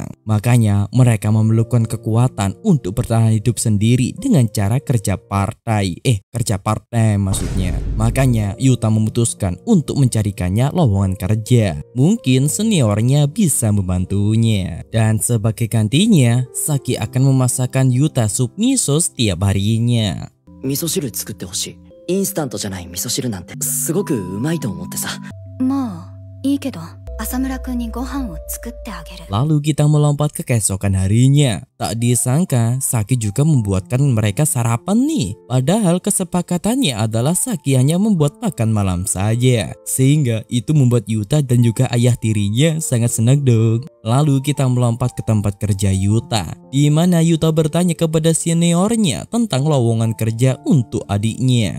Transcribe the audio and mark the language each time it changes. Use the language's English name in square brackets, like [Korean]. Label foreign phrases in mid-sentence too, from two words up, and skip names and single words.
[Indonesian] Makanya mereka memerlukan kekuatan untuk bertahan hidup sendiri dengan cara kerja partai maksudnya. Makanya Yuta memutuskan untuk mencarikannya lowongan kerja. Mungkin seniornya bisa membantunya. Dan sebagai gantinya, Saki akan memasakkan Yuta sup miso setiap harinya. [Japanese] 味噌汁作ってほしい。インスタントじゃない味噌汁なんてすごくうまいと思ってさ。まあいいけど浅村くんにご飯を作ってあげる。 [Indonesian] Lalu kita melompat ke keesokan harinya. Tak disangka Saki juga membuatkan mereka sarapan nih. Padahal kesepakatannya adalah Saki hanya membuat makan malam saja. Sehingga itu membuat Yuta dan juga ayah tirinya sangat senang dong. Lalu kita melompat ke tempat kerja Yuta, di mana Yuta bertanya kepada seniornya tentang lowongan kerja untuk adiknya.